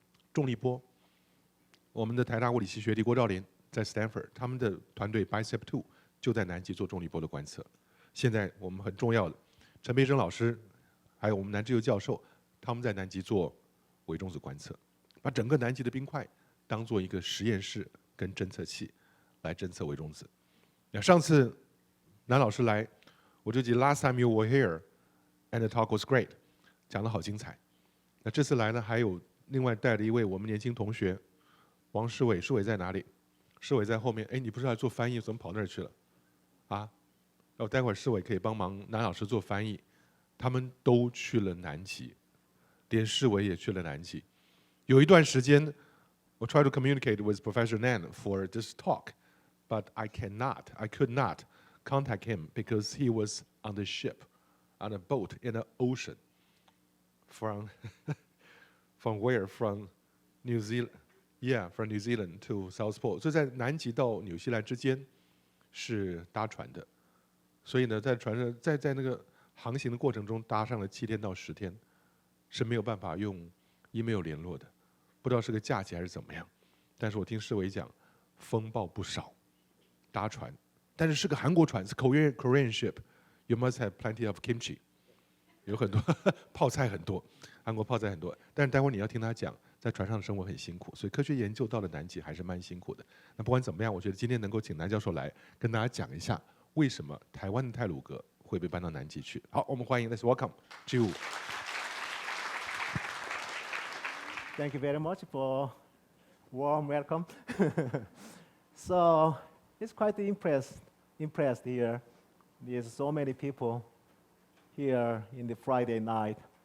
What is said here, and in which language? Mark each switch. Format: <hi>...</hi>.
<zh>重力波，我们的台大物理系学弟郭兆林在 Stanford， 他们的团队 BICEP2 就在南极做重力波的观测。现在我们很重要的陈培生老师，还有我们南志友教授，他们在南极做微中子观测，把整个南极的冰块当做一个实验室跟侦测器来侦测微中子。那上次南老师来，我就记得 Last time you were here and the talk was great，讲得好精彩。那这次来呢，还有另外带了一位我们年轻同学王世伟，世伟在哪里？世伟在后面。哎，你不是来做翻译，怎么跑那儿去了？啊？然后待会儿世伟可以帮忙南老师做翻译。他们都去了南极，连世伟也去了南极。</zh> <en>有一段时间，我 try to communicate with Professor Nan for this talk, but I could not contact him because he was on the ship, on a boat in the ocean, from where? From New Zealand, yeah, from New Zealand to South Pole.</en> <zh>所以在南极到纽西兰之间是搭船的，所以呢，在船上在那个航行的过程中搭上了7天到10天，是没有办法用 email 联络的，不知道是个假期还是怎么样。但是我听世伟讲，风暴不少，搭船，但是是个韩国船，是 Korean ship。 You must have plenty of kimchi，有很多泡菜很多，韩国泡菜很多。但是待会儿你要听他讲，在船上的生活很辛苦，所以科学研究到了南极还是蛮辛苦的。那不管怎么样，我觉得今天能够请南教授来跟大家讲一下，为什么台湾的太鲁阁会被搬到南极去。好，我们欢迎 ， Let's welcome Jiwoo。</zh> <en>Thank you very much for warm welcome. So it's quite impressed here. There's so many people here in the Friday night.</en>